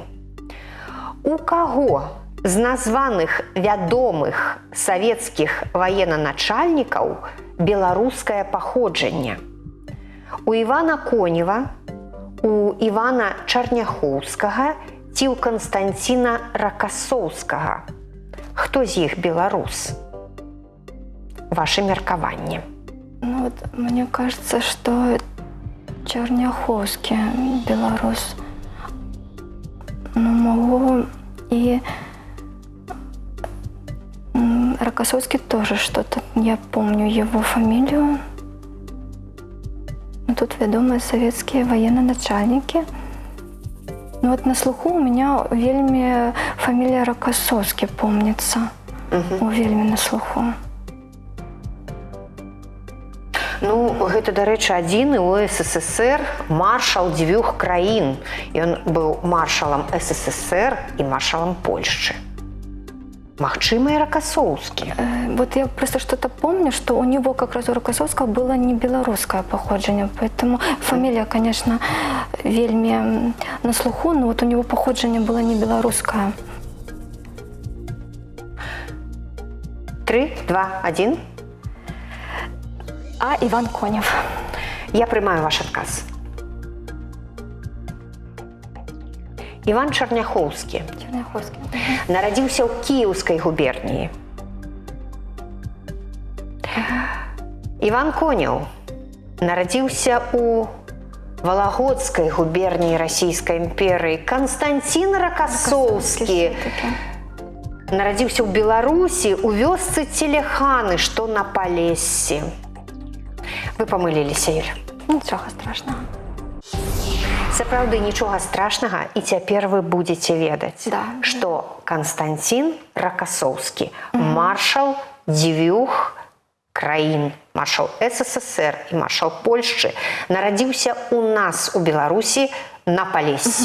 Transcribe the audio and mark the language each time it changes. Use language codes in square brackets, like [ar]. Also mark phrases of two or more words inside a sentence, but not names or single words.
[be] У каго з названых вядомых савецкіх военачальнікаў беларускае паходжанне? У Івана Конева, у Івана Чарняхоўскага ці ў Канстанціна Ракасоўскага? Хто з іх беларус? Ваше меркаванне. [ru] Ну, вот, мне кажется, что Черняховский белорус. Ну, могу и Рокоссовский тоже что-то. Я помню его фамилию. Ну, тут ведомые советские военачальники. Ну, вот на слуху у меня вельми фамилия Рокоссовский помнится. Вельми на слуху. [be] Ну, гэта, дарэчы, адзіны ў СССР маршал дзвюх краін. Ён быў маршалам СССР і маршалам Польшчы. Магчыма, і Рокоссовский. [ru] Вот я просто что-то помню, что у него как раз у Рокоссовского было не белорусское походжение, поэтому фамилия, конечно, вельми на слуху, но вот у него походжение было не белорусское. 3, 2, 1. А Иван Конев. [be] Я прымаю ваш адказ. Іван Чарняхоўскі Черняховский. нарадзіўся ў Кіеўскай губерніі. Іван Конеў нарадзіўся ў Валагодскай губерніі Расійскай імперыі. Канстанцін Ракасоўскі нарадзіўся ў Беларусі ў вёсцы Целеханы, што на Палессі. Вы памыліліся, Юля. [ru] Ничего страшного. [be] Сапраўды, нічога страшнага, і цяпер вы будзеце ведаць, [ru] Да. [be] што Канстанцін Ракасоўскі, маршал дзвюх краін, маршал СССР і маршал Польшчы, нарадзіўся ў нас у Беларусі на Палессі.